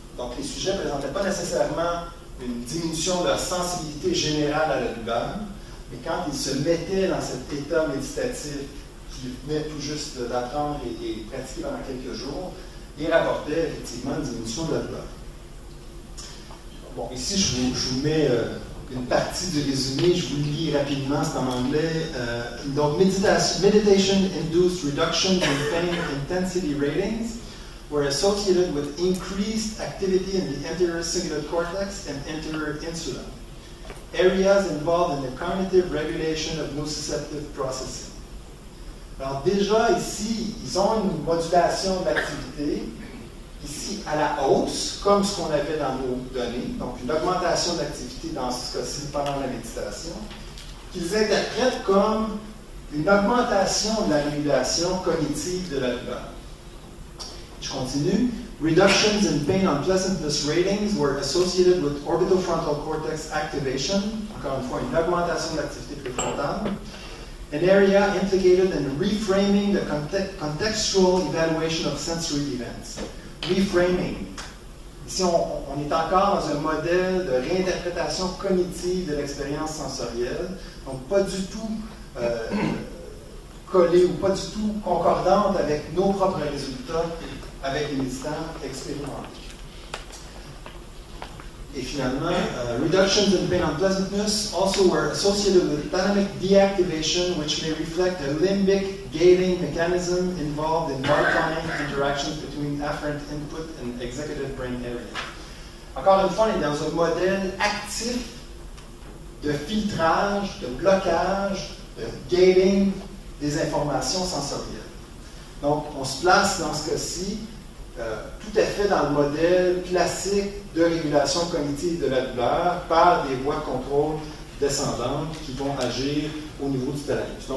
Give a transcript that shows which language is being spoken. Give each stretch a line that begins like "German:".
French: Donc, les sujets ne présentaient pas nécessairement une diminution de leur sensibilité générale à la douleur, mais quand ils se mettaient dans cet état méditatif qu'ils venaient tout juste d'apprendre et pratiquer pendant quelques jours, ils rapportaient effectivement une diminution de la douleur. Bon, ici, je vous mets une partie du résumé, je vous le lis rapidement, c'est en anglais.
English: Donc, meditation-induced reductions in pain intensity ratings were associated with increased activity in the anterior cingulate cortex and anterior insula, areas involved in the cognitive regulation of nociceptive processing.
French: Alors déjà, ici, ils ont une modulation de l'activité, ici à la hausse, comme ce qu'on avait dans nos données, donc une augmentation de l'activité dans ce cas-ci pendant la méditation, qu'ils interprètent comme une augmentation de la régulation cognitive de la douleur. Je continue.
English: Reductions in pain unpleasantness ratings were associated with orbitofrontal cortex activation,
French: encore une fois une augmentation de l'activité préfrontale,
English: an area implicated in reframing the contextual evaluation of sensory events. Reframing.
French: Ici, on est encore dans un modèle de réinterprétation cognitive de l'expérience sensorielle, donc pas du tout collée ou pas du tout concordante avec nos propres résultats avec les méditants expérimentés. Et finalement,
English: reductions in pain unpleasantness also were associated with dynamic deactivation, which may reflect a limbic gating mechanism involved in monitoring interactions between afferent input and executive brain area.
French: Encore une fois, on est dans un modèle actif de filtrage, de blocage, de gating des informations sensorielles. Donc, on se place dans ce cas-ci tout à fait dans le modèle classique de régulation cognitive de la douleur par des voies de contrôle descendantes qui vont agir au niveau du thalamus.